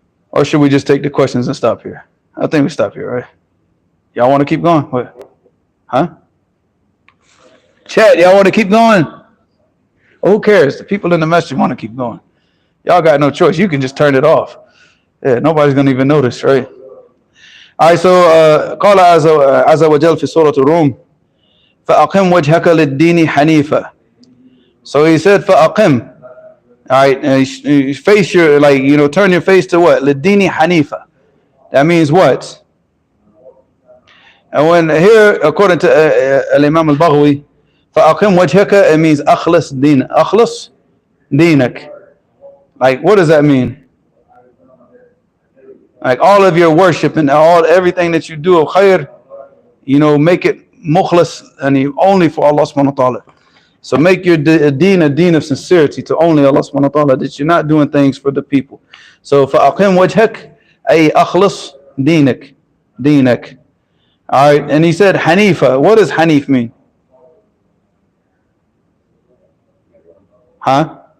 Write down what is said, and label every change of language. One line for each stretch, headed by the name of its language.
English: Or should we just take the questions and stop here? I think we stop here, right? Y'all want to keep going? What? Huh? Chat, y'all want to keep going? Who cares? The people in the masjid want to keep going. Y'all got no choice. You can just turn it off. Yeah, nobody's going to even notice, right? All right, so
Arabic: قال عز وجل في سورة الروم فأقم وجهك للدين حنيفا.
English: So he said فأقم. All right, you face your, like, you know, turn your face to what?
Arabic: للدين حنيفا.
English: That means what? And when here, according to Imam al-Baghawi,
Arabic: فأقم وجهك,
English: it means
Arabic: أخلص دين. أخلص دينك.
English: Like, what does that mean? Like all of your worship and everything that you do of khair, you know, make it mukhlas and only for Allah subhanahu wa ta'ala. So make your deen a deen of sincerity to only Allah subhanahu wa ta'ala, that you're not doing things for the people. So
Arabic: فَأَقِمْ وَجْهَكَ أي أخلص دينك. دينك.
English: All right, and he said Hanifa. What does Hanif mean? Huh?